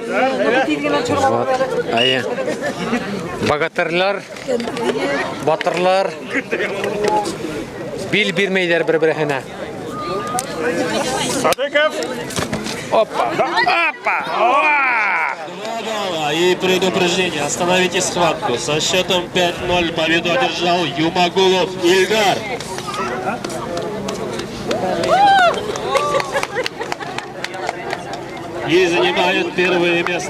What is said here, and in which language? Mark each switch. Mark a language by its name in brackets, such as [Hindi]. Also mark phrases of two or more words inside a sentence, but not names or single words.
[Bashkir] Ая. Богатырлар, батырлар бил бирмәйләр бер-беренә. Садыков. Опа. Опа. [Russian] Правила и предупреждение. Остановите схватку. Со счетом 5-0 победу одержал Юмагулов Ильдар. И занимает первое место.